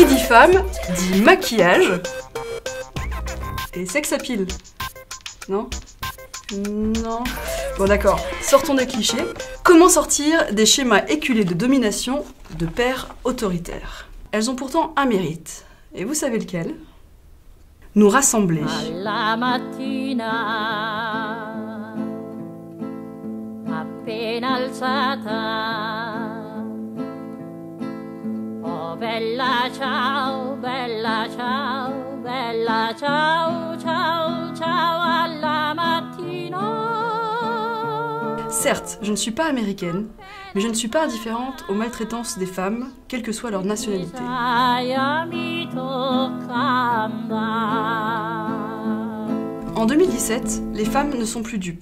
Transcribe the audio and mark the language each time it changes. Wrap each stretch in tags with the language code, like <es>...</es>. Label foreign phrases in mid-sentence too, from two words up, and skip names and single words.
<fr>femme dit maquillage et</fr> <en>sex appeal.</en> <fr>Non? Non. Bon d'accord, sortons des clichés. Comment sortir des schémas éculés de domination de pères autoritaires? Elles ont pourtant un mérite. Et vous savez lequel? Nous rassembler.</fr> <it>Alla mattina, appena alzata, oh bella ciao, bella ciao, bella ciao, ciao, ciao alla mattina.</it> <fr>Certes, je ne suis pas américaine, mais je ne suis pas indifférente aux maltraitances des femmes, quelle que soit leur nationalité. En 2017, les femmes ne sont plus dupes.</fr>